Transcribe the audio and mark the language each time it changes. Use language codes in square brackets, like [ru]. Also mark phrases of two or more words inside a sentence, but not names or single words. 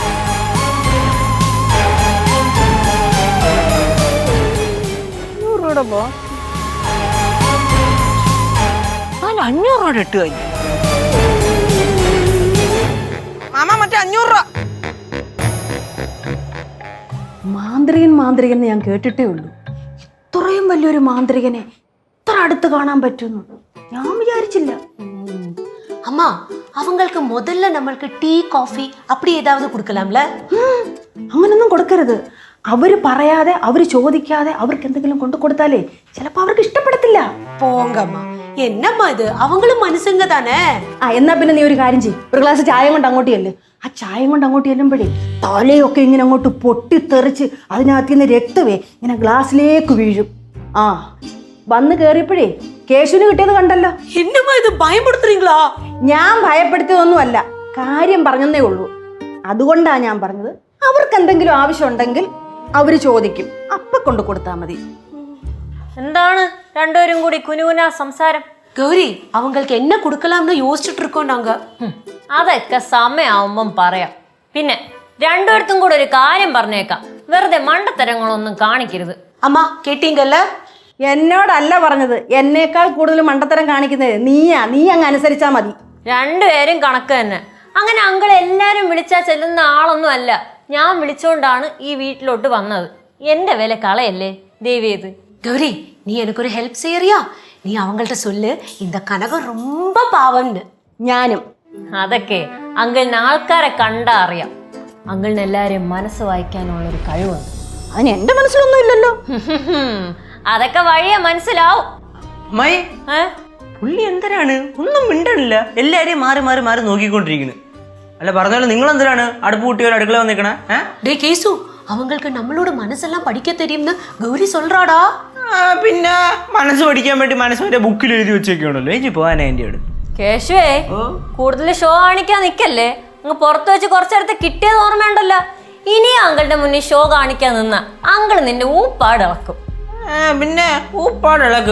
[ml] രൂപയുടെ പോ 500 രൂപ ഇട്ട് കഴിഞ്ഞു. മാമ മറ്റേ 500 രൂപ. മാന്ത്രികൻ ഞാൻ കേട്ടിട്ടേ ഉള്ളൂ. ഇത്രയും വലിയൊരു മാന്ത്രികനെ ഇത്ര അടുത്ത് കാണാൻ പറ്റുന്നു ഞാൻ വിചാരിച്ചില്ല. [ta] அம்மா அவங்களுக்கு முதல்ல நம்மளுக்கு டீ காஃபி அப்படி ஏதாவது கொடுக்கலாம்ல? [ml] അങ്ങനൊന്നും കൊടുക്കരുത്. അവര് പറയാതെ അവര് ചോദിക്കാതെ അവർക്ക് എന്തെങ്കിലും കൊണ്ടു കൊടുത്താലേ ചിലപ്പോ അവർക്ക് ഇഷ്ടപ്പെടത്തില്ല. [ta] போங்கம்மா என்னம்மா இது அவங்களும் மனுஷங்க தானே. [ml] എന്നാ പിന്നെ നീ ഒരു കാര്യം ചെയ്യും, ഒരു ഗ്ലാസ് ചായ കൊണ്ട് അങ്ങോട്ട് ചെല്ല്. ആ ചായ കൊണ്ട് അങ്ങോട്ട് ചെല്ലുമ്പോഴേ തലയൊക്കെ ഇങ്ങനെ അങ്ങോട്ട് പൊട്ടിത്തെറിച്ച് അതിനകത്ത് നിന്ന് രക്തമേ ഇങ്ങനെ ഗ്ലാസ്സിലേക്ക് വീഴും. ആ വന്ന് കേറിയപ്പോഴേ കേശുവിന് കിട്ടിയത് കണ്ടല്ലോ. [ta] என்னம்மா இது பயப்படுத்துறீங்களா? [ml] ഞാൻ ഭയപ്പെടുത്തിയതൊന്നുമല്ല, കാര്യം പറഞ്ഞതേ ഉള്ളൂ. അതുകൊണ്ടാ ഞാൻ പറഞ്ഞത് അവർക്ക് എന്തെങ്കിലും ആവശ്യം ഉണ്ടെങ്കിൽ അവര് ചോദിക്കും, അപ്പൊ കൊണ്ട് കൊടുത്താൽ മതി. എന്താണ് രണ്ടുപേരും കൂടി കുനുകുനാ സംസാരം? [ta] கௌரி அவங்களுக்கு என்ன கொடுக்கலாம்னு யோசிச்சுட்டு இருக்கோம் நாங்க. [ml] അതൊക്കെ സമയമാവുമ്പം പറയാം. പിന്നെ രണ്ടുപേർത്തും കൂടെ ഒരു കാര്യം പറഞ്ഞേക്കാം, വെറുതെ മണ്ടത്തരങ്ങളൊന്നും കാണിക്കരുത്. [ta] அம்மா கேட்டீங்கல்ல? [ml] എന്നോടല്ല പറഞ്ഞത്, എന്നേക്കാൾ കൂടുതൽ മണ്ടത്തരം കാണിക്കുന്നത് നീയാ. നീ അങ്ങ് അനുസരിച്ചാ മതി. രണ്ടുപേരും കണക്ക് തന്നെ. അങ്ങനെ അങ്കിൾ എല്ലാരും വിളിച്ചാൽ ചെല്ലുന്ന ആളൊന്നും അല്ല. ഞാൻ വിളിച്ചോണ്ടാണ് ഈ വീട്ടിലോട്ട് വന്നത്. എന്റെ വില കളയല്ലേ ദൈവീത്. [ta] கௌரி நீ எனக்கு ஒரு ஹெல்ப் செய்யறியா? நீ அவங்கள்ட்ட சொல்லு இந்த கனகம் ரொம்ப பாவம்னு. [ml] ഞാനും അതൊക്കെ അങ്കിളിന് ആൾക്കാരെ കണ്ടാ അറിയാം. അങ്കിളിന് എല്ലാരെയും മനസ്സ് വായിക്കാനുള്ള ഒരു കഴിവുണ്ട്. അതിന് എന്റെ മനസ്സിലൊന്നും ഇല്ലല്ലോ. അതൊക്കെ വഴിയെ മനസ്സിലാവും. അമ്മായി പുള്ളി എന്തിനാണ് ഒന്നും മിണ്ടണില്ല, എല്ലാരെയും മാറി മാറി മാറി നോക്കിക്കൊണ്ടിരിക്കുന്നു. അല്ല പറഞ്ഞാലും നിങ്ങൾ എന്തിനാണ് അടുപ്പ് കൂട്ടിയോ അടുക്കള വന്നിക്കണേ? [ta] டேய் கேசு அவங்களுக்கு நம்மளோட மனசெல்லாம் படிக்க தெரியும்னு கௌரி சொல்றாடா. [ml] പിന്നെ മനസ്സ് പഠിക്കാൻ വേണ്ടി മനസ്സ് വരെ ബുക്കിൽ എഴുതി വെച്ചേക്കാണല്ലോ. ഏജി പോവാനാ എൻ്റെ അടുത്ത്. കേശുവേ കൂടുതൽ ഷോ കാണിക്കാൻ നിക്കല്ലേ. അങ്ങ് പുറത്ത് വെച്ച് കുറച്ചെടുത്ത് കിട്ടിയത് ഓർമ്മയുണ്ടല്ലോ. ഇനി അങ്കിളുടെ മുന്നിൽ ഷോ കാണിക്കാൻ നിന്ന അങ്കിൾ നിന്റെ ഊപ്പാട് ഇളക്കും. പിന്നെ ഊപ്പാട് ഇളക്കും.